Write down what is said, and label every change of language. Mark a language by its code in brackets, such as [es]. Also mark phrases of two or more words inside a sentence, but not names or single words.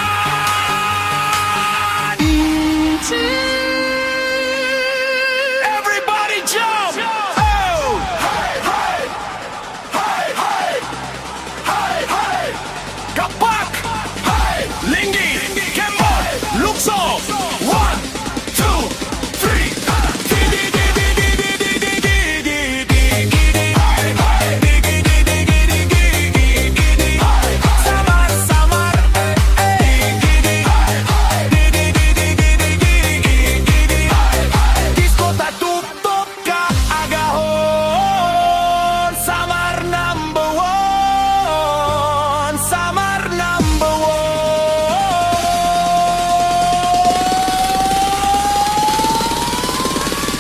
[en] Everybody jump! Oh! Hey, hey! Hey, hey! Hey, hey! Kapak! Hey! Lingi! Kembot! Lukso! 1, 2, 3! Digi, digi, digi, digi, digi, digi, digi. Hey, hey! Digi, digi, digi, digi, digi, digi. Hey, hey! Samar, samar, eh, eh. Digi, digi. Hey, hey! Digi, digi, digi, digi, digi, digi. Hey, hey! [tl] Disco tatutok ka agahon, samar [en] number one, [tl] samar [en] number one.